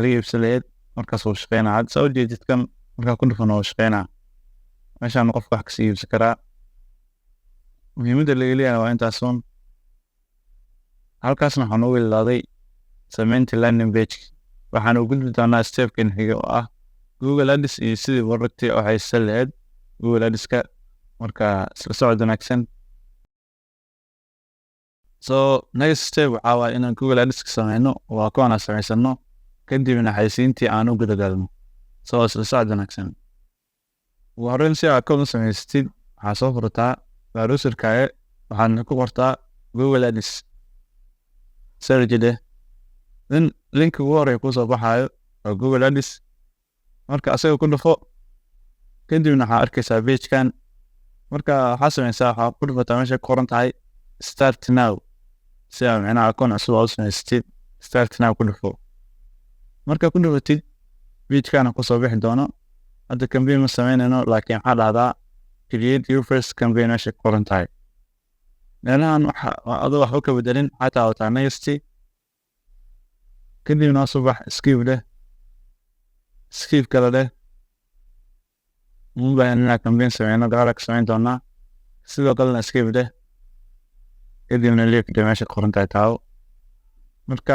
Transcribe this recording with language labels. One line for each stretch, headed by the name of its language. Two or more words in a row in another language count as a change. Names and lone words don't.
Somali: laga iibsan lahayd markaas wuu shaqeynaa hadda saa u jeedid kan markaa ku dhufan wuu shaqeynaa meeshaan qofka wax kasii iibsan karaa muhiimadda laga leeyahay waa intaas un halkaasna waxaan ugu ilaalaaday samaynta landing page waxaan u gudbi doonaa stepkan xiga oo ah Google Ads iyo sidii product oo haysan lahayd Google Ads-ka marka isla socod wanaagsan
English: so next step
Somali: waxaa waaye inaan Google Ads-ka samayno waa kuwan aan samaysano kadibna xaysiintii aan u gudagalno so isla socod wanaagsan ugu horreyn si aad account u samaysatid waxaa soo furtaa browserkaaga waxaadna ku qortaa Google Ads
English: search then
Somali: linka ugu horreeya kusoo baxaayo waa Google Ads marka asaga ku dhufo kadibna waxaa arkaysaa page-kan marka waxaa samaysaa waxaa ku dhufataa meesha ku qoran tahay
English: start now
Somali: si aad macnaha account cusub u samaysatid
English: start now
Somali: ku dhufo marka ku dhufatid page-kana kusoo bixi doono hadda campaign ma samaynayno laakiin waxaa dhahdaa
English: create your first campaign
Somali: meesha ku qoran tahay meelahan adoo waxba ka bedelin waxaa taabataa next kadibna subax skip kale leh mubaahan inaa campaign sameyno gaara ka samayn doonaa sidoo kalena skip leh kadibna leefda meesha ku qoran tahay taabo marka